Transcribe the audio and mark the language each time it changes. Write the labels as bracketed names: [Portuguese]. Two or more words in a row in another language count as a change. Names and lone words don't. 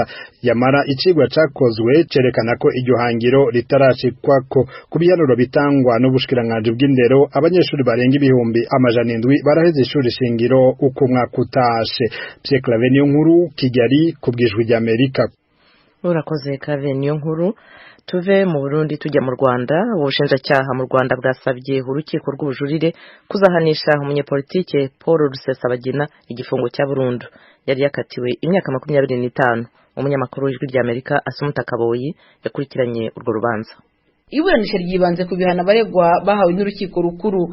[Rundi] Yamara icigwa cakozwe cerekana ko iryo hangiro ritarashikwako. Ku biharuro bitangwa n'ubushikiranganji bw'indero, abanyeshuri barenga ibihumbi 700 baraheze ishuri shingiro uko umwaka utashe. Pierre Claver Niyonkuru, Kigali, kubwijwi rya Amerika. [Kinyarwanda] Urakoze Claver Niyonkuru. Tuve mu Burundi tujya mu Rwanda. Ubushinjacyaha mu Rwanda bwasabye urukiko rw'ubujurire kuzahanisha umunyepolitike Paul Rusesabagina igifungo cya burundu. Yari yakatiwe imyaka 25. Umunyamakuru w'ijwi rya Amerika Asumuta Kaboyi yakurikiranye urwo rubanza. Iburanisha ryibanze ku bihano abaregwa bahawe n'urukiko rukuru.